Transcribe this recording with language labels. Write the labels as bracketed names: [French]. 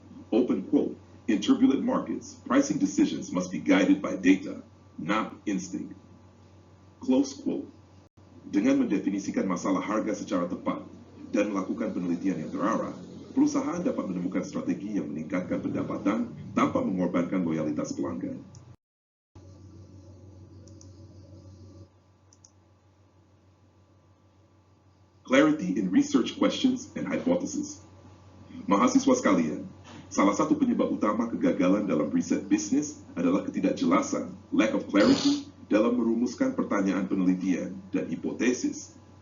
[English] Open quote, in turbulent markets, pricing decisions must be guided by data, not instinct. Close quote. [Indonesian] Dengan mendefinisikan masalah harga secara tepat dan melakukan penelitian yang terarah, perusahaan dapat menemukan strategi yang meningkatkan pendapatan tanpa mengorbankan loyalitas pelanggan. [English] Clarity in research questions and hypotheses. [Indonesian] Mahasiswa sekalian, salah satu penyebab utama kegagalan dalam riset bisnis adalah ketidakjelasan, [English] lack of clarity, [Indonesian] dalam merumuskan pertanyaan penelitian dan hipotesis.